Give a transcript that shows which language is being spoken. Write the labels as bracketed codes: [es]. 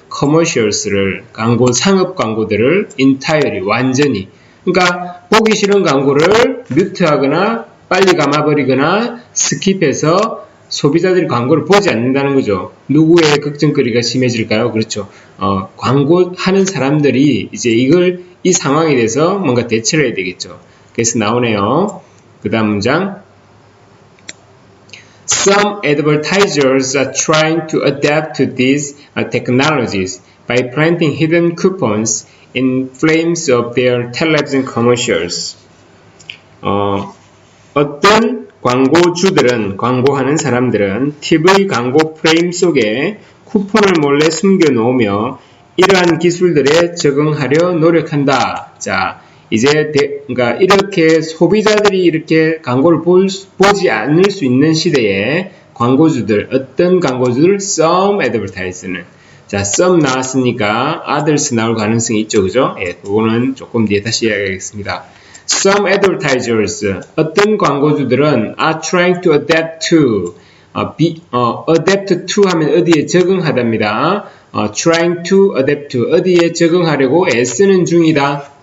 [ko] commercials를 상업 광고들을 entirely 완전히 그러니까 보기 싫은 광고를 뮤트하거나 빨리 감아버리거나 스킵해서 소비자들이 광고를 보지 않는다는 거죠. 누구의 걱정거리가 심해질까요? 그렇죠. 광고하는 사람들이 이제 이 상황에 대해서 뭔가 대처를 해야 되겠죠. 그래서 나오네요. 그 다음 문장. [en] Some advertisers are trying to adapt to these technologies by planting hidden coupons in frames of their television commercials. [ko] 어떤 광고주들은, 광고하는 사람들은 TV 광고 프레임 속에 쿠폰을 몰래 숨겨 놓으며 이러한 기술들에 적응하려 노력한다. 자, 이제 그러니까 이렇게 소비자들이 이렇게 광고를 보지 않을 수 있는 시대에 광고주들, 어떤 광고주들? [en] Some advertise는. [ko] 자, some 나왔으니까 others 나올 가능성이 있죠. 그죠? 예, 그거는 조금 뒤에 다시 이야기하겠습니다. [en] Some advertisers, [ko] 어떤 광고주들은 [en] are trying to adapt to, adapt to [ko] 하면 어디에 적응하답니다. [en] trying to adapt to, [ko] 어디에 적응하려고 애쓰는 중이다.